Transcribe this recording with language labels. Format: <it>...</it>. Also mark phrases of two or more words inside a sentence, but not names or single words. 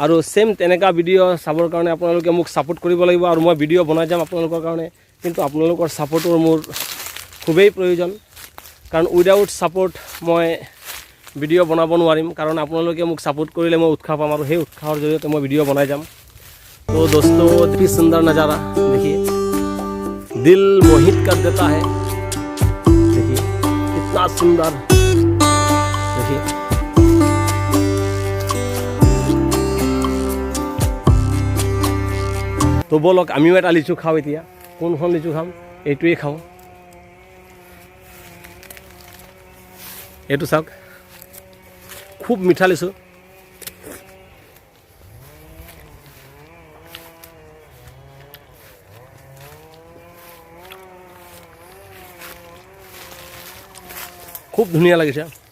<as>আৰু সেম তেনেকা ভিডিঅ' চাবৰ কাৰণে আপোনালোকে মোক সাপোৰ্ট কৰিব লাগিব আৰু মই ভিডিঅ' বনাই যাম আপোনালোকৰ কাৰণে কিন্তু আপোনালোকৰ সাপোৰ্টৰ মোৰ খুবেই প্ৰয়োজন কাৰণ</as> <en>without support</en> <as>মই ভিডিঅ' বনাব নোৱাৰিম কাৰণ আপোনালোকে মোক সাপোৰ্ট কৰিলে মই উৎসাহ পাম আৰু সেই উৎসাহৰ জৰিয়তে মই ভিডিঅ' বনাই যাম</as> <hi>तो दोस्तों इतनी सुंदर नज़ारा देखिए दिल मोहित कर देता है देखिए कितना सुंदर देखिए तो बोलक</hi> <as>आमिও এটা লিচু খাও এতিয়া কোনখন লিচু খাম এইটোৱে খাও এইটো চাওক খুব মিঠা লিচু খুব ধুনীয়া লাগিছে</as>